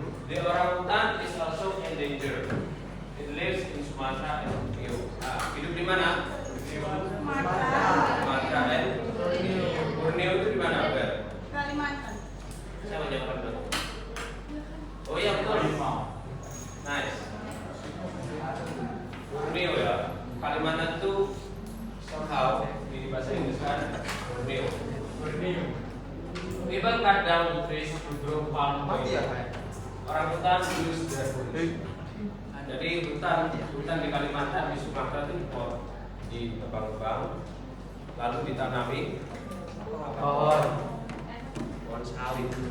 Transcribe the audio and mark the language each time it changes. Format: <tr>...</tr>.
<en>The orangutan is also endangered. It lives in Sumatra and Borneo.</en> <id>Hidup di mana? Sumatera dan Borneo itu di mana? Kalimantan. Saya mau jawab dulu. Oh iya betul.</id> <en>Nice.</en> <id>Borneo ya. Kalimantan itu somehow di bahasa Inggris kan Borneo.</id> <en>People cut down trees to grow palm oil. Orang hutan use their wood.</en> <id>Jadi hutan di Kalimantan, di Sumatera itu ditebang-tebang, lalu ditanami pohon sawit.</id>